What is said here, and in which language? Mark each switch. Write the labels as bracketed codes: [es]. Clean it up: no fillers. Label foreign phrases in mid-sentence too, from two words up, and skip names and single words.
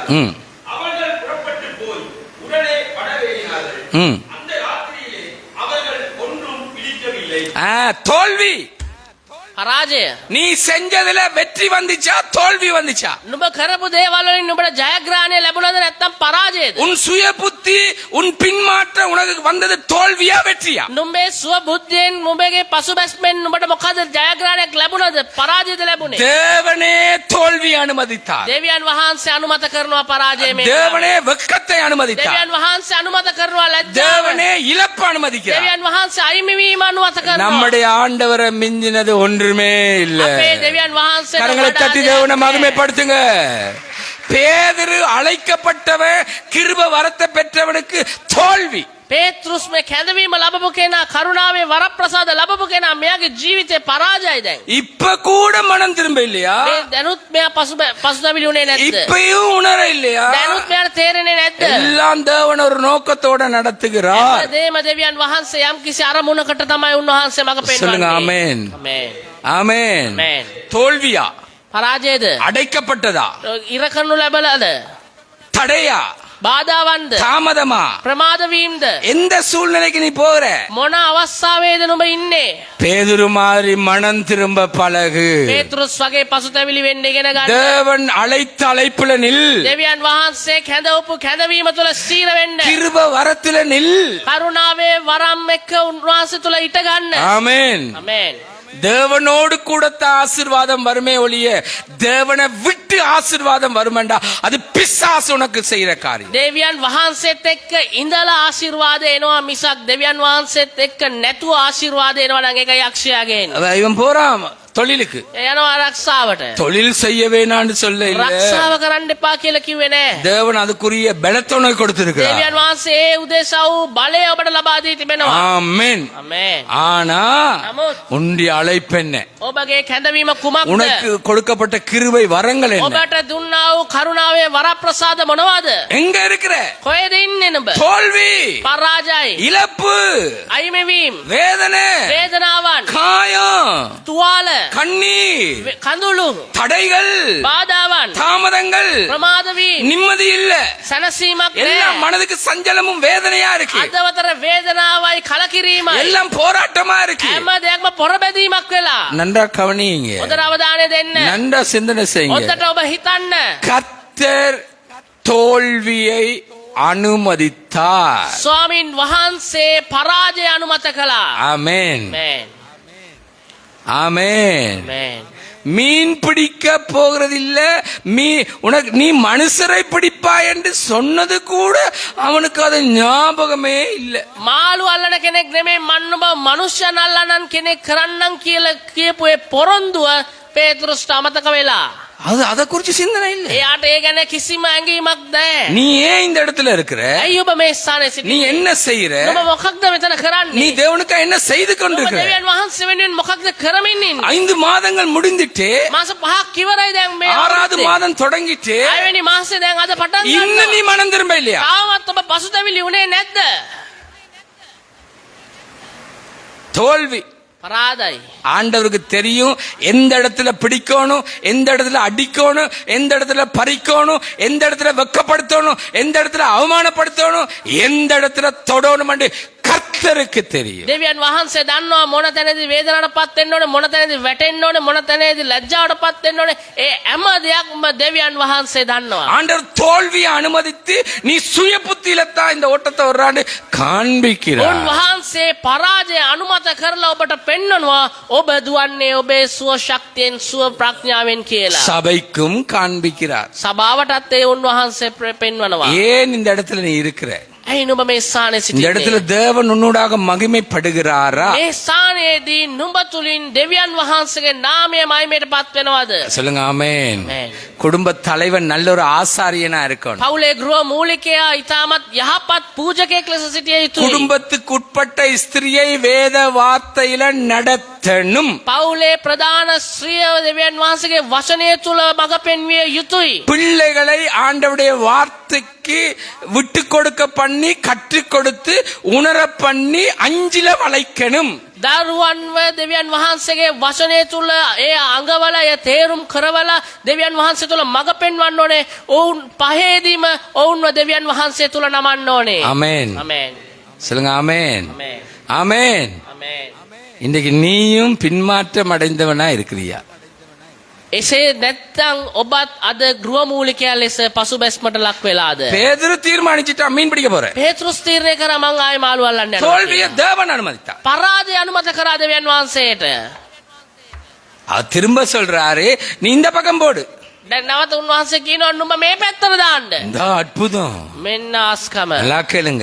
[ta] அவர்கள் புறப்பட்டு போய் உடனே படவேறினார்கள். அந்த ராத்திரியிலே அவர்கள் ஒன்றும் பிடிக்கவில்லை. தோல்வி. [si] පරාජය. [ta] நீ செஞ்சதுல வெற்றி வந்துச்சா தோல்வி வந்துச்சா? [si] නුඹ කරපු දේවල් වලින් නුඹට ජයග්‍රහණය ලැබුණාද නැත්නම් පරාජයද? [ta] உன் சுய புத்தி உன் பின்மாற்றம் உனக்கு வந்தது தோல்வியா வெற்றியா? [si] නුඹේ සුව බුද්ධියෙන් නුඹගේ පසුබැස්මෙන් නුඹට මොකද ජයග්‍රහණයක් ලැබුණාද පරාජයද ලැබුණේ? [ta] தேவனே தோல்வி அனுமதித்தார். [si] දෙවියන් වහන්සේ අනුමත කරනවා පරාජය මේ. [ta] தேவனே வெட்கத்தை அனுமதித்தார். [si] දෙවියන් වහන්සේ අනුමත කරනවා ලැජ්ජාව. [ta] தேவனே இழப்பு அனுமதிக்கிறார். [si] දෙවියන් වහන්සේ අයිමිවීම අනුමත කරනවා. [ta] நம்முடைய ஆண்டவரை மிஞ்சினது ஒன்றுமே இல்ல. [si] අපේ දෙවියන් වහන්සේ [ta] கரங்களை தட்டி தேவனை மகிமைப்படுத்துங்க. பேதுரு அழைக்கப்பட்டவன் கிருப வரத்தை பெற்றவனுக்கு தோல்வி. [si] පේතෘස් මේ කැඳවීම ලැබපු කෙනා, කරුණාවේ වරප්‍රසාද ලැබපු කෙනා, මෙයාගේ ජීවිතේ පරාජයයි දැන්. [ta] இப்ப கூட மனம் திரும்ப இல்லையா? [si] මේ දැනුත් මෙයා පසුතැවිලි උනේ නැද්ද? [ta] இப்பயும் உணர இல்லையா? [si] දැනුත් මෙයාට තේරෙන්නේ නැද්ද? [ta] எல்லாம் தேவன் ஒரு நோக்கத்தோட நடத்துகிறார். [si] දේම දෙවියන් වහන්සේ යම් කිසි අරමුණකට තමයි උන්වහන්සේ මඟ [ta] சொல்லுங்க [si] පෙන්වන්නේ. [ta] ஆமென். [si] ආමේන්. [ta] ஆமென். [si] ආමේන්. [ta] தோல்வியா? [si] පරාජයද? [ta] அடைக்கப்பட்டதா? [si] ඉර කරනු ලැබලාද? [ta] தடையா? [si] බාධාවන්ද [ta] தாமதமா [si] ප්‍රමාද වීමද [ta] எந்த சூழ்நிலைக்கு நீ போகிற? [si] මොන අවස්ථාවේද නුඹ ඉන්නේ? [ta] பேதுரு மாதிரி மனம் திரும்ப பழகு. [si] පේතෘස් වගේ පසුතැවිලි වෙන්න ඉගෙන ගන්න. [ta] தேவன் அழைத்த அழைப்புல நில். [si] දෙවියන් වහන්සේ කැඳවපු කැඳවීම තුළ ස්ථීර වෙන්න. [ta] கிருப வரத்துல நில். [si] කරුණාවේ වරම් එක්ක උන්වහන්සේ තුළ ඉට ගන්න. [ta] ஆமென். [si] ආමේන්. [ta] தேவனோடு கூடத்த ஆசீர்வாதம் வருமே ஒழிய தேவனை விட்டு ஆசீர்வாதம் வருமெண்டா அது பிசாசு உனக்கு செய்யற காரியம். [si] දෙවියන් වහන්සේත් එක්ක ඉඳලා ආශිර්වාද එනවා මිසක් දෙවියන් වහන්සේත් එක්ක නැතුව ආශිර්වාද එනවා නම් ඒක යක්ෂයාගේ එන්නේ. [ta] இவன் போறான் தொழிலுக்கு. [si] යනවා ආරක්ෂාවට. [ta] தொழில் செய்ய வேணான்னு சொல்ல இல்ல. [si] ආරක්ෂාව කරන්න එපා කියලා කිව්වේ නෑ. [ta] தேவன் அதுக்குரிய பலத்தை உனக்கு கொடுத்திருக்கிறார். [si] දෙවියන් වහන්සේ ඒ උදෙසා වූ බලය ඔබට ලබා දී තිබෙනවා. [ta] ஆமென். [si] ආමේන්. [ta] ஆனா [si] නමුත් [ta] உன்னுடைய அழைப்பு என்ன? [si] ඔබගේ කැඳවීම කුමක්ද? [ta] உனக்கு கொடுக்கப்பட்ட கிருபை வரங்கள் என்ன? [si] ඔබට දුන්නා වූ කරුණාවේ වරප්‍රසාද මොනවාද? [ta] எங்க இருக்கிற? [si] කොහෙද ඉන්නේ නුඹ? [ta] தோல்வி, [si] පරාජය, [ta] இழப்பு, [si] අයිමවීම, [ta] வேதனை, [si] වේදනාවන්, [ta] காயம், [si] තුවාල, [ta] கண்ணீர், [si] කඳුළු, [ta] தடைகள், [si] බාධාවන්, [ta] தாமதங்கள், [si] ප්‍රමාද වීම, [ta] நிம்மதி இல்ல. [si] සැනසීමක් [ta] எல்லாம் [si] නැහැ. [ta] மனதுக்கு சஞ்சலமும் வேதனையா இருக்கு. [si] අදවතර වේදනාවයි කලකිරීමයි. [ta] எல்லாம் போராட்டமா இருக்கு. [si] හැම දෙයක්ම පොරබැදීමක් වෙලා. [ta] நன்றா கவனிங்க. [si] හොඳට අවධානය දෙන්න. [ta] நன்றா சிந்தனை செய்யுங்க. [si] හොඳට ඔබ හිතන්න. [ta] கர்த்தர் தோல்வியை அனுமதித்தார். [si] ස්වාමින් වහන්සේ පරාජය අනුමත කළා. [ta] ஆமென். [si] ආමේන්. [ta] ஆமென். [si] ආමේன். [ta] மீன் பிடிக்க போகிறது இல்ல, உனக்கு நீ மனுஷரை பிடிப்பாய் என்று சொன்னது கூட அவனுக்கு அது ஞாபகமே இல்ல. [si] මාළු අල්ලන කෙනෙක් නෙමෙයි මන්න ඔබ මනුෂ්‍යයන් අල්ලනන් කෙනෙක් කරන්නම් කියලා කියපු ඒ පොරොන්දුව පේතෘස්ට අමතක වෙලා. [ta] அது அத குறிச்சு சிந்தனை இல்ல. [si] එයාට ඒ ගැන කිසිම ඇඟීමක් නැහැ. [ta] நீ ஏன் இந்த இடத்துல இருக்கிற? [si] ඇයි ඔබ මේ ස්ථානයේ [ta] நீ [si] සිටින්නේ? [ta] என்ன செய்யற? [si] ඔබ මොකක්ද මෙතන [ta] நீ [si] කරන්නේ? [ta] தேவனுக்கு என்ன செய்து [si] ඔබ [ta] கொண்டிருக்கிற? [si] දෙවියන් වහන්සේ වෙනුවෙන් මොකක්ද කරමින් ඉන්නේ? [ta] 5 மாதங்கள் முடிந்துட்டு [si] මාස 5ක් ඉවරයි දැන් මේ [ta] 6வது [si] අවුරුද්දේ. [ta] மாதம் தொடங்கிட்டு [si] 6 වෙනි මාසේ දැන් අද පටන් [ta] இன்னும் [si] ගන්නවා. [ta] நீ மனம் திரும்ப இல்லையா? [si] තාමත් ඔබ පසුතැවිලි උනේ නැද්ද? [ta] தோல்வி. [si] පරාදයි. [ta] ஆண்டவருக்கு தெரியும் எந்த இடத்துல பிடிக்கணும், எந்த இடத்துல அடிக்கணும், எந்த இடத்துல பறிக்கணும், எந்த இடத்துல வெக்கப்படுத்தணும், எந்த இடத்துல அவமானப்படுத்தணும், எந்த இடத்துல தொடணும் என்று கர்த்தருக்கு தெரியும். [si] දෙවියන් වහන්සේ දන්නවා මොන තැනදී වේදනාවටපත් වෙන්න ඕනේ, මොන තැනදී වැටෙන්න ඕනේ, මොන තැනදී ලැජ්ජාවටපත් වෙන්න ඕනේ. ඒ හැම දෙයක්ම දෙවියන් වහන්සේ දන්නවා. [ta] ஆண்டவர் தோல்வியை அனுமதித்து நீ சுய புத்தியில தான் இந்த ஓட்டத்தை வர்றான்னு காண்பிக்கிறார். [si] උන්වහන්සේ පරාජය අනුමත කරලා ඔබට පෙන්වනවා ඔබ දුවන්නේ ඔබේ සුව ශක්තියෙන් සුව ප්‍රඥාවෙන් කියලා. [ta] சபைக்கும் காண்பிக்கிறார். [si] සභාවටත් ඒ උන්වහන්සේ පෙන්වනවා. [ta] ஏன் இந்த இடத்துல நீ இருக்கிற? [si] ඇයි නුඹ මේ ස්ථානයේ [ta] இந்த இடத்துல [si] සිටින්නේ? [ta] தேவன் உன்னோடாக மகிமைப்படுகிறாரா? [si] මේ ස්ථානයේදී නුඹ තුලින් දෙවියන් වහන්සේගේ නාමය මහිමයටපත් වෙනවද? [ta] சொல்லுங்க ஆமென். [si] ආමේන්. [ta] குடும்ப தலைவன் நல்ல ஒரு ஆசாரியனா இருக்கணும். [si] පවුලේ ගෘහ මූලිකයා ඊටමත් යහපත් පූජකයෙක් ලෙස සිටිය යුතුයි. [ta] குடும்பத்துக்கு உட்பட்ட ஸ்திரியை வேத வார்த்தையில நடத்தணும். [si] පවුලේ ප්‍රධාන ස්ත්‍රිය දෙවියන් වහන්සේගේ වචනය තුල මඟ පෙන්විය යුතුයි. [ta] பிள்ளைகளை ஆண்டவருடைய வார்த்தைக்கு விட்டு கொடுக்க பண்ணி கற்றுக் கொடுத்து உணர பண்ணி அஞ்சில வளைக்கணும். [si] දරුවන්ව දෙවියන් වහන්සේගේ වචනය තුල ඒ අංගවල ඒ තේරුම් කරවලා දෙවියන් වහන්සේ තුල මඟ පෙන්වන්න ඕනේ. ඔවුන් පහේදීම ඔවුන්ව දෙවියන් වහන්සේ තුල නමන්න ඕනේ. [ta] ஆமென். [si] ආමේන්. [ta] சொல்லுங்க ஆமென். [si] ආමේන්. [ta] ஆமென். [si] ආමේන්. [ta] இன்றைக்கு நீயும் பின்மாற்றம் அடைந்தவனா இருக்கிறியா? [si] එසේ නැත්තම් ඔබත් අද ගෘහ මූලිකයා ලෙස පසුබැස්මට ලක් වෙලාද? [ta] பேதுரு தீர்மானிச்சுட்டா மீன் பிடிக்க போறேன். [si] පේතෘස් තීරණය කරා මං ආයේ මාළු අල්ලන්න යනවා. [ta] தோல்வியை தேவன் அனுமதித்தார். [si] පරාජය අනුමත කරා දෙවියන් වහන්සේට. [ta] அவர் திரும்ப சொல்றாரு, நீ இந்த பக்கம் போடு. [si] දැන් නැවත උන්වහන්සේ කියනවා නුඹ මේ පැත්තට දාන්න. [ta] இந்த அற்புதம். [si] මෙන්න ආස්කම. [ta] நல்லா கேளுங்க.